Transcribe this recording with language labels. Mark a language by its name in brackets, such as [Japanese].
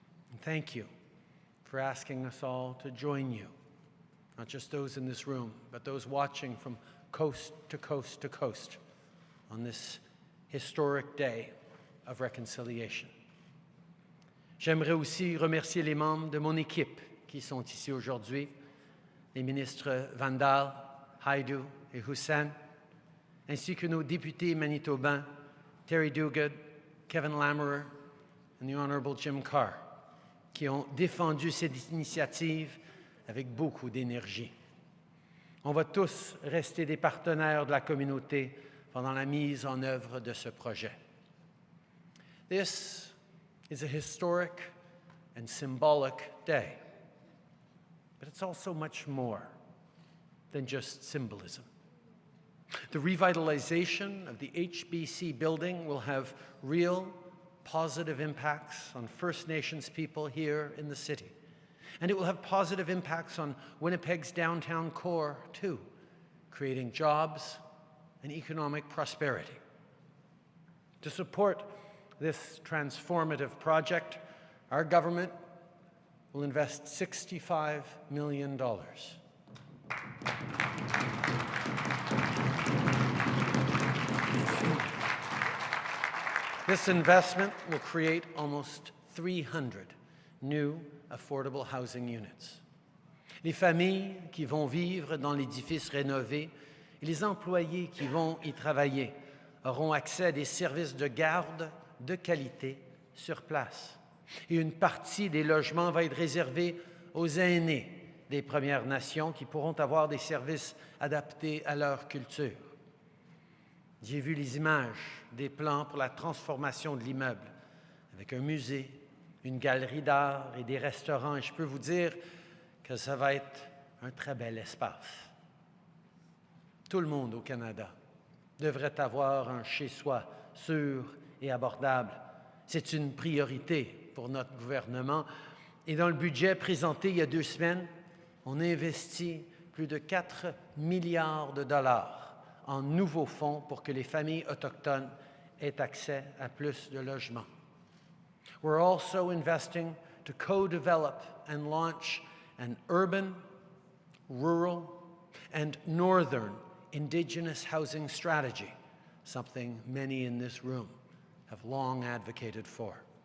[English] And thank you for asking us all to join you, not just those in this room, but those watching from coast to coast to coast on this historic day of reconciliation. [French] J'aimerais aussi remercier les membres de mon équipe qui sont ici aujourd'hui, les ministres Vandal, Haidu et Hudson, ainsi que nos députés manitobains, Terry Duguid, Kevin Lamoureux, and the Honourable Jim Carr, qui ont défendu cette initiative avec beaucoup d'énergie. On va tous rester des partenaires de la communauté pendant la mise en œuvre de ce projet. [English] This is a historic and symbolic day, but it's also much more than just symbolism. The revitalization of the HBC building will have real positive impacts on First Nations people here in the city. And it will have positive impacts on Winnipeg's downtown core, too, creating jobs and economic prosperity. To support this transformative project, our government will invest $65 million. This investment will create almost 300 new affordable housing units. [French] Les familles qui vont vivre dans l'édifice rénové et les employés qui vont y travailler auront accès à des services de garde de qualité sur place. Et une partie des logements va être réservée aux aînés des Premières Nations qui pourront avoir des services adaptés à leur culture. J'ai vu les images des plans pour la transformation de l'immeuble, avec un musée, une galerie d'art et des restaurants. Et je peux vous dire que ça va être un très bel espace. Tout le monde au Canada devrait avoir un chez-soi sûr et abordable. C'est une priorité pour notre gouvernement. Et dans le budget présenté il y a 2 semaines, on a investi plus de 4 milliards de dollars en nouveaux fonds pour que les familles autochtones ait accès à plus de logements. [English] We're also investing to co-develop and launch an urban, rural, and northern Indigenous housing strategy, something many in this room have long advocated for.